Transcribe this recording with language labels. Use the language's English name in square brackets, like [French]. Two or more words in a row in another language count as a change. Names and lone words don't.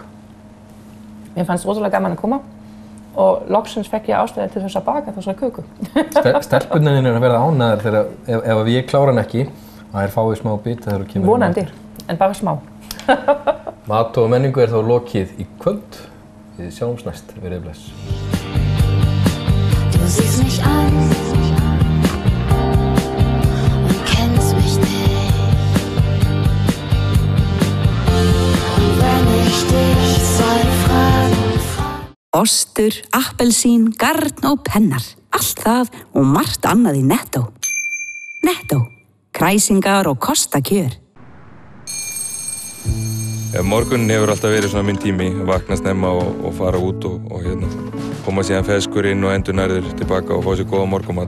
[Icelandic] Mér fannst rosalega gaman að koma og loksins fekk ég ástæði til þess að baka þessari köku. Stelpunni er að verða ánægðar þegar ef ég klára hann ekki að þær fái smá bita þegar þú kemur. Vonandi, en bara smá. Mat og menningu er þá lokið í kvöld. Við sjáumst næst. Verið bless. [German] Du siehst mich an und kennst mich nicht. Und wenn ich dich zwei Fragen frage. [Icelandic] Ostur, appelsín, garn og pennar. Allt það og margt annað í Netto. Netto. Kræsingar og kostakjör. Morgunin hefur alltaf verið svona minn tími, vakna snemma og fara út og koma síðan ferskur inn og endur nærður tilbaka og fá sér góða morgunmat.